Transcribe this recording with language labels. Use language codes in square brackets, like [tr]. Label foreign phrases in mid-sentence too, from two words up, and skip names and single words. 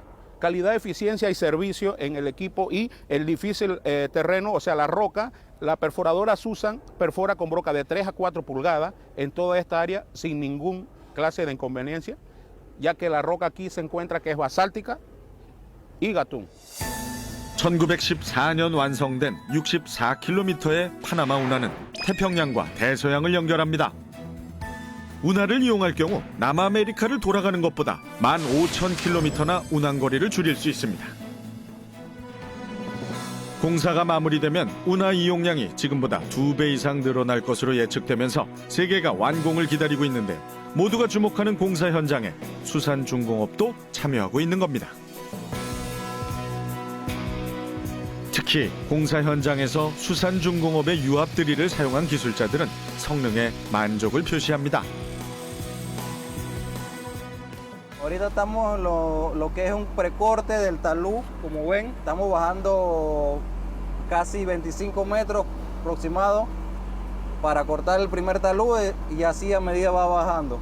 [es] Calidad, eficiencia y servicio en el equipo y el difícil terreno, o sea, la roca. La perforadora Susan perfora con broca de 3 a 4 pulgadas en toda esta área sin ningún clase de inconveniencia, ya que la roca aquí se encuentra que es basáltica y gatún. [ko] 1914년 완성된 64km의 파나마 운하는 태평양과 대서양을 연결합니다. 운하를 이용할 경우 남아메리카를 돌아가는 것보다 15,000km나 운항거리를 줄일 수 있습니다. 공사가 마무리되면 운하 이용량이 지금보다 2배 이상 늘어날 것으로 예측되면서 세계가 완공을 기다리고 있는데 모두가 주목하는 공사 현장에 수산중공업도 참여하고 있는 겁니다. 특히 공사 현장에서 수산중공업의 유압드릴을 사용한 기술자들은 성능에 만족을 표시합니다. [es] Ahorita estamos en lo que es un precorte del talud, como ven, estamos bajando casi 25 metros aproximados para cortar el primer talud y así a medida va bajando.